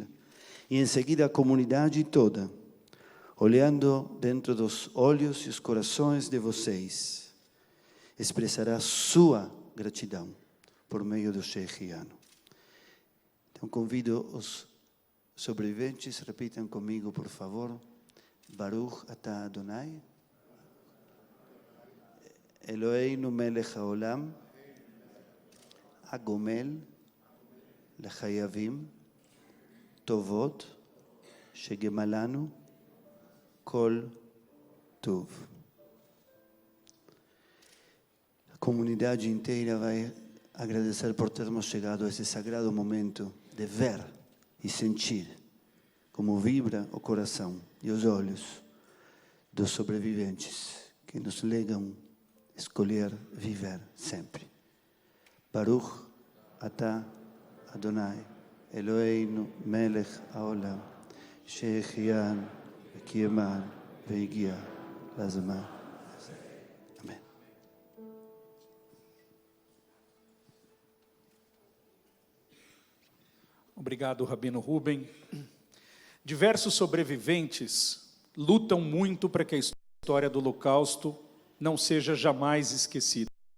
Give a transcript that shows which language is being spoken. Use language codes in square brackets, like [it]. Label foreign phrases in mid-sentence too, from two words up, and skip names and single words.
[pt] E em seguida a comunidade toda, olhando dentro dos olhos e os corações de vocês, expressará sua gratidão por meio do Shechianu. Então convido os sobreviventes, repitam comigo, por favor. [he] ברוך אתה אדוני, אלוהינו מלך העולם, הגומל לחייבים טובות שגמלנו כל טוב. [pt] A comunidade inteira vai agradecer por termos chegado a esse sagrado momento de ver e sentir como vibra o coração e os olhos dos sobreviventes que nos legam escolher viver sempre. [he] ברוך אתה אדוני, אלוהינו מלך העולם, שהחיינו וקיימנו והגיע לזמן הזה. [pt] Amém. Obrigado, Rabino Ruben. Diversos sobreviventes lutam muito para que a história do Holocausto não seja jamais esquecida.